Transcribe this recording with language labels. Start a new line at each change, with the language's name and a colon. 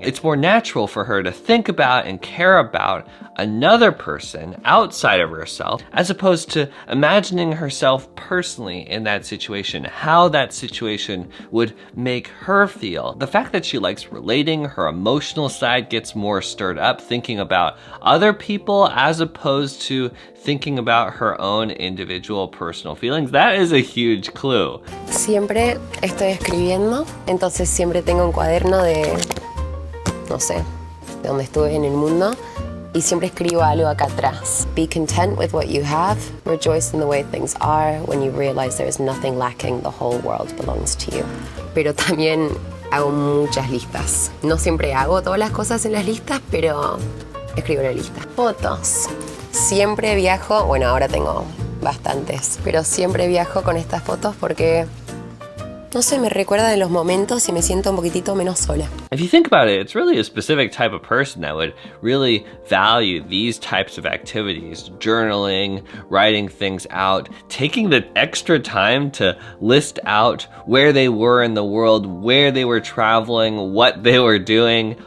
English: It's more natural for her to think about and care about another person outside of herself, as opposed to imagining herself personally in that situation, how that situation would make her feel. The fact that she likes relating, her emotional side gets more stirred up, thinking about other people as opposed to thinking about her own individual personal feelings. That is a huge clue.
Spanish: Siempre estoy escribiendo, entonces siempre tengo un cuaderno de, no sé, de donde estuve en el mundo, y siempre escribo algo acá atrás.
English: Be content with what you have, rejoice in the way things are. When you realize there is nothing lacking, the whole world belongs to you.
Spanish: Pero también hago muchas listas. No siempre hago todas las cosas en las listas, pero escribo una lista. Fotos. Siempre viajo, bueno, ahora tengo bastantes, pero siempre viajo con estas fotos porque, no sé, me recuerda de los momentos y me siento un poquitito menos sola.
English: If you think about it, it's really a specific type of person that would really value these types of activities, journaling, writing things out, taking the extra time to list out where they were in the world, where they were traveling, what they were doing.